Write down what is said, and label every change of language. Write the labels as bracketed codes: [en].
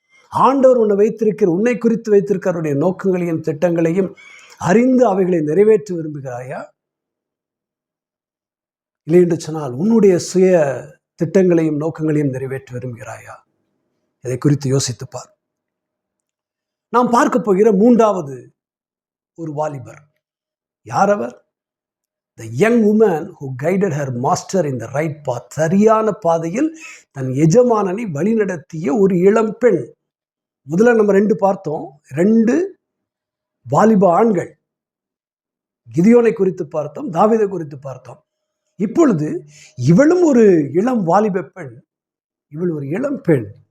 [ta] ஆண்டவர் உன்னை குறித்து வைத்திருக்கிறவருடைய நோக்கங்களையும் திட்டங்களையும் அறிந்து அவைகளை நிறைவேற்ற விரும்புகிறாயா? இல்லை என்று சொன்னால் உன்னுடைய சுய திட்டங்களையும் நோக்கங்களையும் நிறைவேற்ற விரும்புகிறாயா? இதை குறித்து யோசித்துப்பார். நாம் பார்க்க போகிற மூன்றாவது ஒரு வாலிபர். யார் அவர்? [en] The young woman who guided her master in the right path. [ta] சரியான பாதையில் தன் எஜமானனை வழிநடத்திய ஒரு இளம் பெண். முதல்ல நம்ம 2 பார்த்தோம், 2 வாலிப ஆண்கள். கிதியோனை குறித்து பார்த்தோம், தாவீதை குறித்து பார்த்தோம். இப்பொழுது இவளும் ஒரு இளம் வாலிப பெண். இவள் ஒரு இளம் பெண்.